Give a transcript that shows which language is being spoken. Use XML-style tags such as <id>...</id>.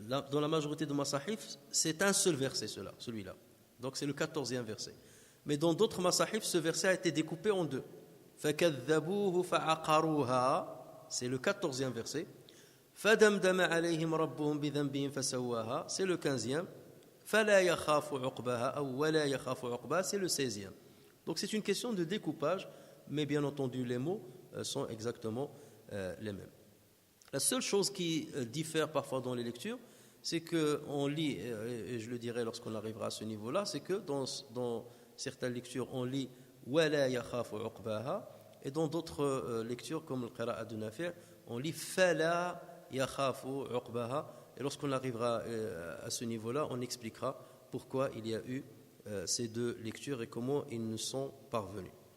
<fr>Dans la majorité de masahif, c'est un seul verset celui-là. Donc c'est le 14e verset. Mais dans d'autres masahif, ce verset a été découpé en 2.</fr> <ar>فَكَذَّبُوهُ فَعَقَرُوهَا,</ar> <fr>c'est le 14e verset.</fr> <ar>فَدَمْدَمَ عَلَيْهِمْ رَبُّهُمْ بِذَنبِهِمْ فَسَوَّاهَا,</ar> <fr>c'est le 15e.</fr> <ar>فلا يخاف عقباها أو ولا يخاف عقباها,</ar> <fr>c'est le 16e. Donc c'est une question de découpage, mais bien entendu les mots sont exactement les mêmes. La seule chose qui diffère parfois dans les lectures, c'est qu'on lit, et je le dirai lorsqu'on arrivera à ce niveau-là, c'est que dans certaines lectures, on lit</fr> <ar>وَلَا يَخَافُ عُقْبَاهَا,</ar> <fr>et dans d'autres lectures, comme le qira'a de Nafi', on lit</fr> <ar>فَلَا يَخَافُ عُقْبَاهَا,</ar> <fr>et lorsqu'on arrivera à ce niveau-là, on expliquera pourquoi il y a eu ces deux lectures et comment ils nous sont parvenus.</fr>